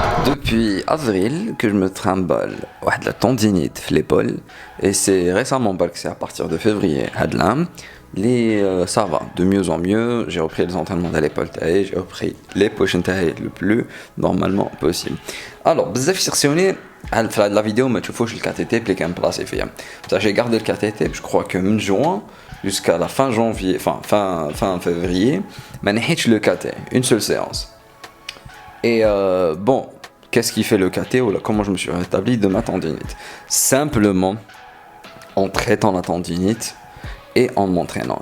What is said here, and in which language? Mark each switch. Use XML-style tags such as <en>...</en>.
<fr>Depuis avril que je me trimballe la tendinite</fr> <ar>في</ar> <fr>l'épaule et c'est récemment que c'est à partir de février</fr> <ar>هاد العام</ar> <fr>ça va de mieux en mieux. J'ai repris les entraînements de l'épaule taille, j'ai repris les push taille le plus normalement possible. Alors</fr> <ar>بزاف يسقسوني في</ar> <fr>la vidéo</fr> <ar>ما تشوفوش الكاتيتي اللي كان بلاصي فيها.</ar> <fr>J'ai gardé le KTT, je crois que</fr> <ar>من</ar> <fr>juin jusqu'à la fin janvier, fin février,</fr> <ar>ما نحيتش</ar> <fr>le KT, une seule séance. Et bon, qu'est-ce qui fait le KT ou là, comment je me suis rétabli de ma tendinite. Simplement en traitant la tendinite et en m'entraînant.</fr>